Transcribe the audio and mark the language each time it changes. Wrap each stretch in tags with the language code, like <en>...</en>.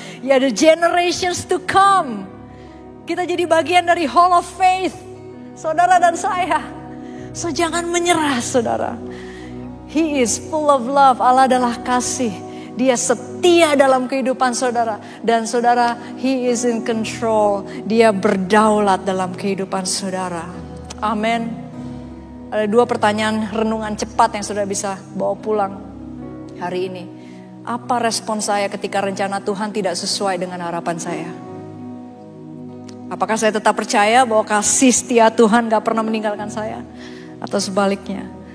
<en>Ya, the generations to come.</en> <id>Kita jadi bagian dari Hall of Faith, saudara dan saya. So jangan menyerah, saudara.</id> <en>He is full of love.</en> <id>Allah adalah kasih. Dia setia dalam kehidupan saudara. Dan saudara,</id> <en>He is in control.</en> <id>Dia berdaulat dalam kehidupan saudara. Amin. Ada 2 pertanyaan renungan cepat yang saudara bisa bawa pulang hari ini. Apa respon saya ketika rencana Tuhan tidak sesuai dengan harapan saya? Apakah saya tetap percaya bahwa kasih setia Tuhan gak pernah meninggalkan saya? Atau sebaliknya?</id>